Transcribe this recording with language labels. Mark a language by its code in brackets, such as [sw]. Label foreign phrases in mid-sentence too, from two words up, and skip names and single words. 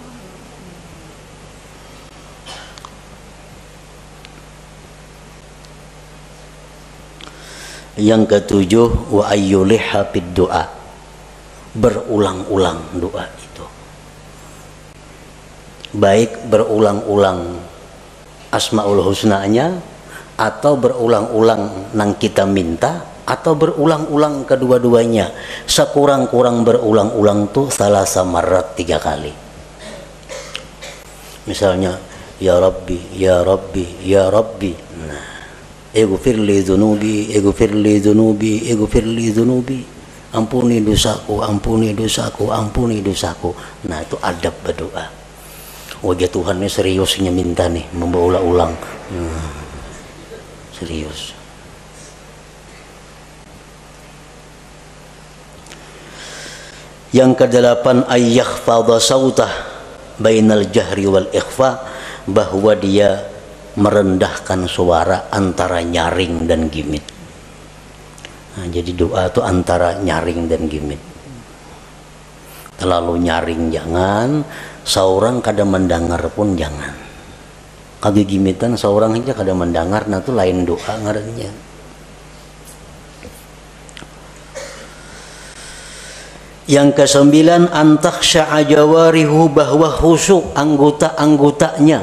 [bjn] Yang ketujuh, [ar] وأن يلح بالدعاء, [bjn] berulang-ulang doa itu, baik berulang-ulang asmaul husnanya atau berulang-ulang nang kita minta, atau berulang-ulang kedua-duanya. Sekurang-kurang berulang-ulang tuh salah samarat 3 kali. [ar] Misalnya يا رب يا رب يا رب. Nah, اغفر لي ذنوبي اغفر لي ذنوبي اغفر لي ذنوبي. [bjn] Ampuni dosaku, ampuni dosaku, ampuni dosaku. Nah, itu adab berdoa. Wajah Tuhan ini seriusnya minta nih, memberulang-ulang. Serius. Yang kedelapan, [ar] أن يخفض صوته بين الجهر والإخفاء, [bjn] bahwa dia merendahkan suara antara nyaring dan gimit. Nah, jadi doa itu antara nyaring dan gimit. Terlalu nyaring jangan, seorang kada mendengar pun jangan. Kagak gimitan seorang aja kada mendengar, nah itu lain doa ngarannya. Yang kesembilan, [ar] أن تخشع جوارحه, [bjn] bahwa khusyuk anggota-anggotanya.